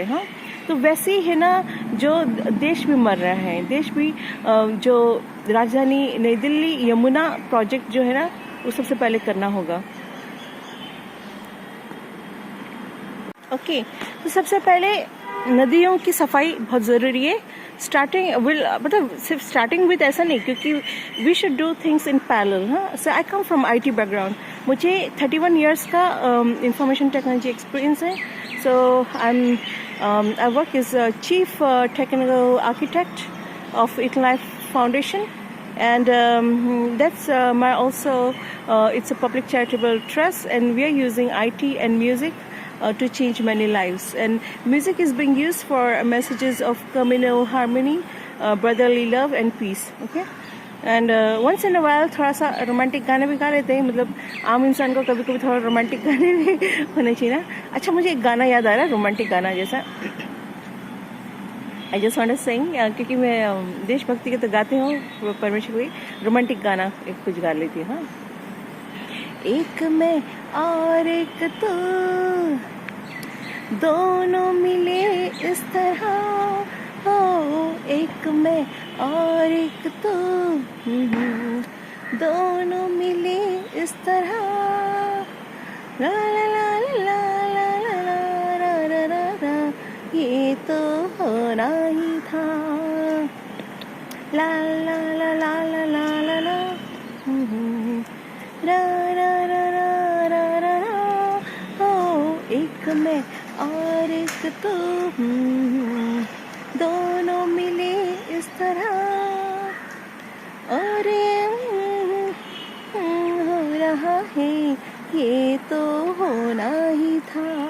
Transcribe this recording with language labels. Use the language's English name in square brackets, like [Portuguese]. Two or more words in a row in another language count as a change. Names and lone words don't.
[Hindi] तो वैसे ही है ना, जो देश भी मर रहा है, देश भी जो राजधानी नई दिल्ली यमुना प्रोजेक्ट जो है ना, वो सबसे पहले करना होगा। ओके, तो सबसे पहले नदियों की सफाई बहुत ज़रूरी है। मतलब सिर्फ [English] starting with [Hindi] ऐसा नहीं, क्योंकि [English] we should do things in parallel. So I come from IT background, मुझे 31 इयर्स का information technology experience है। So I work as chief technical architect of Eton Life Foundation, and that's my also it's a public charitable trust, and we are using IT and music to change many lives. And music is being used for messages of communal harmony, brotherly love and peace. Okay, and once in a while [Hindi] थोड़ा सा रोमांटिक गाने भी गा लेते हैं। मतलब आम इंसान को कभी कभी थोड़ा रोमांटिक गाने भी होने चाहिए ना। अच्छा, मुझे एक गाना याद आ रहा है, रोमांटिक गाना जैसा। [English] I just want to sing, [Hindi] क्योंकि मैं देशभक्ति के तो गाती हूँ, परमेश्वर को रोमांटिक गाना एक कुछ गा लेती हूँ। एक मैं और एक तो, दोनों मिले इस तरह हो, एक मैं और एक तो, दोनों मिले इस तरह, ला ला ला ला ला ला ला ला ला ला, ये तो होना ही था, ला ला ला ला ला ला ला ला, रा रा रा रा रा रा रा, हो एक मैं और एक तो, दोनों मिले इस तरह, और हो रहा है, ये तो होना ही था।